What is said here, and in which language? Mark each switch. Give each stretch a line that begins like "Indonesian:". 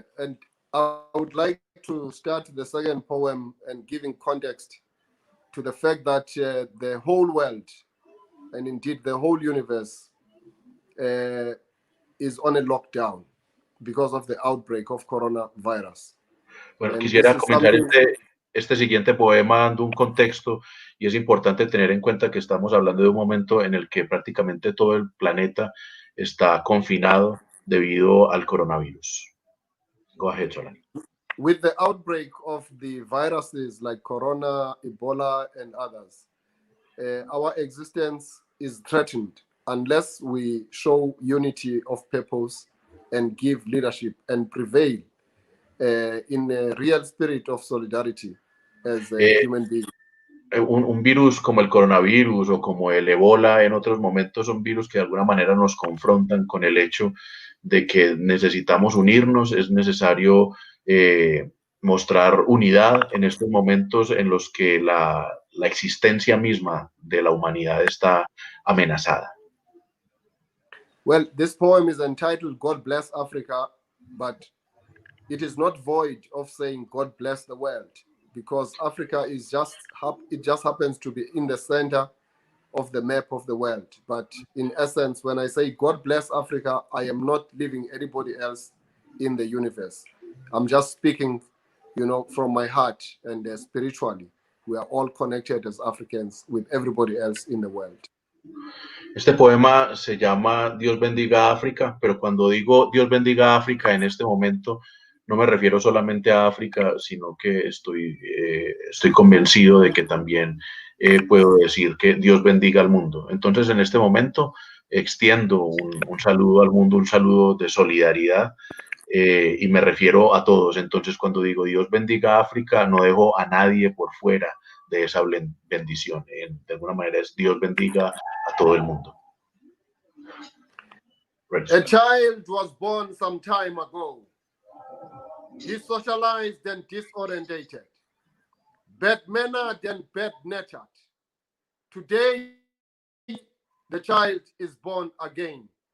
English: And I would like to start the second poem and giving context to the fact that the whole world, and indeed the whole universe, is on a lockdown because of the outbreak of coronavirus.
Spanish: Bueno,
English: And
Spanish: quisiera
English: this is
Spanish: comenzar
English: something...
Spanish: este siguiente poema dando un contexto y es importante tener en cuenta que estamos hablando de un momento en el que prácticamente todo el planeta está confinado debido al coronavirus.
English: Go ahead, Zolani. With the outbreak of the viruses like corona, Ebola, and others, our existence is threatened unless we show unity of purpose and give leadership and prevail in a real spirit of solidarity as a human being.
Spanish: Un virus como el coronavirus o como el Ebola en otros momentos son virus que de alguna manera nos confrontan con el hecho de que necesitamos unirnos, es necesario mostrar unidad en estos momentos en los que la existencia misma de la humanidad está amenazada.
English: Well, this poem is entitled God Bless Africa, but it is not void of saying God bless the world, because Africa is just happens to be in the center of the map of the world. But in essence, when I say God bless Africa, I am not leaving anybody else in the universe. I'm just speaking, from my heart, and spiritually, we are all connected as Africans with everybody else in the world.
Spanish: Este poema se llama Dios bendiga África, pero cuando digo Dios bendiga África en este momento, no me refiero solamente a África, sino que estoy convencido de que también puedo decir que Dios bendiga al mundo. Entonces, en este momento, extiendo un saludo al mundo, un saludo de solidaridad, y me refiero a todos. Entonces, cuando digo Dios bendiga África, no dejo a nadie por fuera de esa bendición. De alguna manera es Dios bendiga a todo el mundo.
English: A child was born some time ago. Desocialized and disorientated, bad-mannered and bad-natured. Today, the child is born again.